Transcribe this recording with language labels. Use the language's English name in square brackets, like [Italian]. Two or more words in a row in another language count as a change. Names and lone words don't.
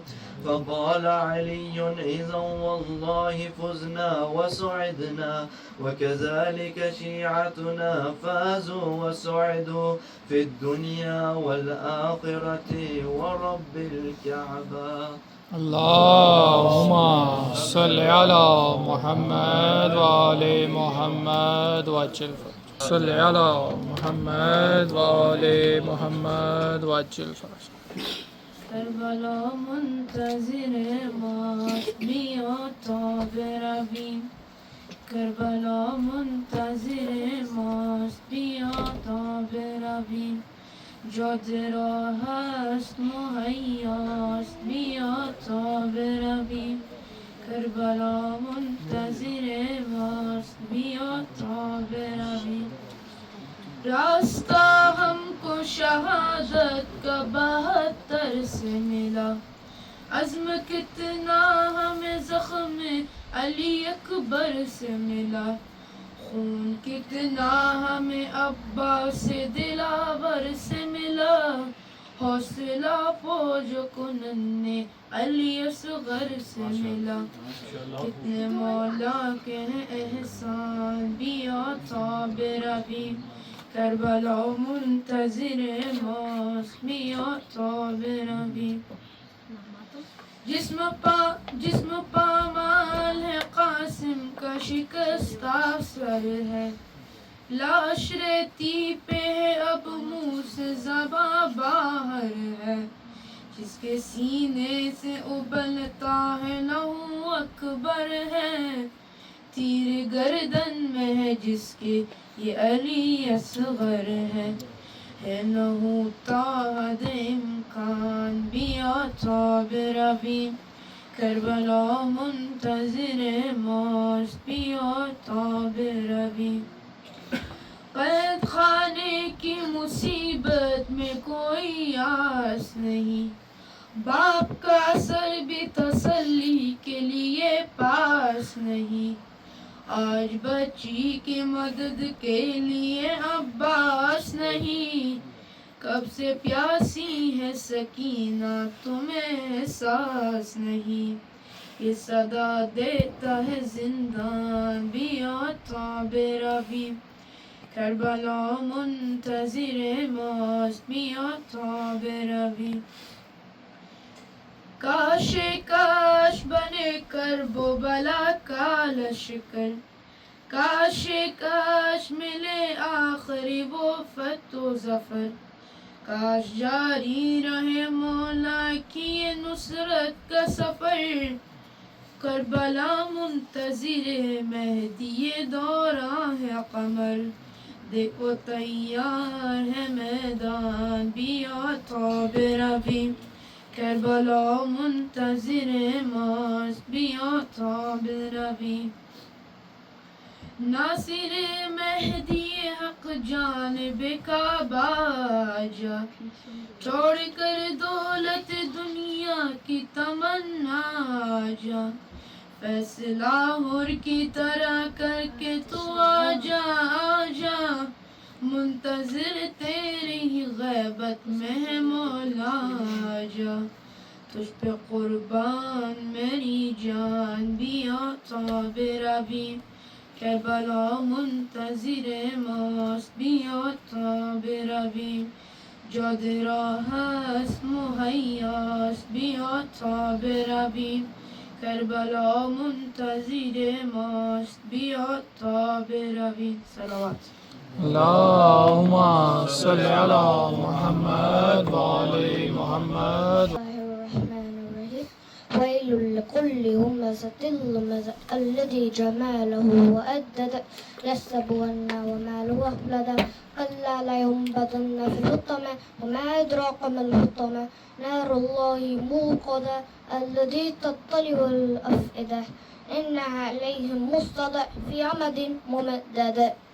[Arabic] فقال علي إذا والله فزنا وسعدنا وكذلك شيعتنا فازوا وسعدوا في الدنيا والآخرة ورب الكعبة. اللهم صل على محمد وآل محمد وعجل فرج. صل على محمد وآل محمد وعجل فرج. [Persian] کربلا منتظر ماست بیا تا برویم کربلا منتظر ماست بیا تا برویم جاده را هست مهیاست بیا تا برویم کربلا منتظر ماست بیا تا برویم [Urdu] راستہ ہم کو شہادت کا 72 سے ملا عزم کتنا ہمیں زخم علی اکبر سے ملا خون کتنا ہمیں عباس دلاور سے ملا حوصلہ فوج کو ننھے علی اصغر سے ملا کتنے مولا کے احسان [Persian] بیا تا برویم کربلا منتظر ماست بیا تا برویم [Urdu] جسم پامال ہے قاسم کا شکستہ سر ہے لاش ریتی پہ ہے اب منہ سے زباں باہر ہے جس کے سینے سے ابلتا ہے لہو اکبر ہے تیر گردن میں ہے جس کے یہ علی اصغر ہے لہو تاحد امکان [Persian] بیا تا برویم کربلا منتظر ماست بیا تا برویم [Urdu] قید خانے کی مصیبت میں کوئی آس نہیں باپ کا سر بھی تسلی کے لیے پاس نہیں آج بچی کی مدد کے لیے عباس نہیں کب سے پیاسی ہے سکینہ تمہیں احساس نہیں یہ صدا دیتا ہے زندان [Persian] بیا تا برویم کربلا منتظر ماست بیا تا برویم [Urdu] کاش کاش بنے کرب و بلا کا لشکر کاش کاش ملے آخری وہ فتح و ظفر کاش جاری رہے مولا کی یہ نصرت کا سفر کربلا منتظر مہدی دوراں ہے قمر دیکھو تیار ہے میدان [Persian] بیا تا برویم کربلا منتظر ماست بیا تا برویم [Urdu] ناصر مہدی حق جانب کعبہ جا، چھوڑ کر دولت دنیا کی تمنا جا، فیصلہ لاہور کی طرح کر کے تو آجا آجا، منتظر تیری ہی غیبت میں ہے مولا آجا، تجھ پہ قربان میری جان بھی [Persian] آتا برابی، کربلا منتظر ماست بیاتا برابی، جاد راہ است مهیاست بیاتا برابی، کربلا منتظر ماست بیاتا برابی. صلوات. [Arabic] اللهم صل على محمد وآل محمد. الله الرحمن الرحيم. ويل لكل همزة لمزة الذي جماله وأدد يحسب أن وماله أخلد كلا لينبذن في الحطمة وما أدراك ما الحطمة نار الله موقدة التي تطلع الأفئدة إنها عليهم مصطدع في عمد ممدد.